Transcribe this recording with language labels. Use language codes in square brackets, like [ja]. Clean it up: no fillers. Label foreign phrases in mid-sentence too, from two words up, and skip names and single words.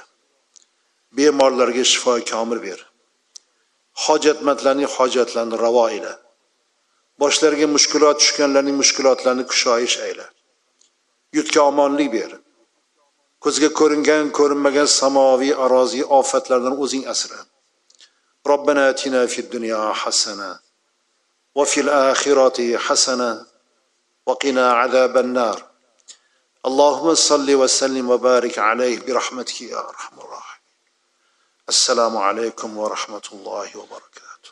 [uz] Bemorlarga shifo komil ber. Hojatmandlarning hojatlarini ravo ayla. Boshlariga mushkulot tushganlarning mushkulotlarini kushoyish ayla. Yurtga omonlik ber. Ko'zga ko'ringan, ko'rinmagan samoviy, aroziy ofatlardan o'zing asra. [ar] ربنا آتنا في الدنيا حسنة وفي الآخرة حسنة وقنا عذاب النار. اللهم صل وسلم وبارك عليه برحمتك يا أرحم الراحمين. السلام عليكم ورحمة الله وبركاته.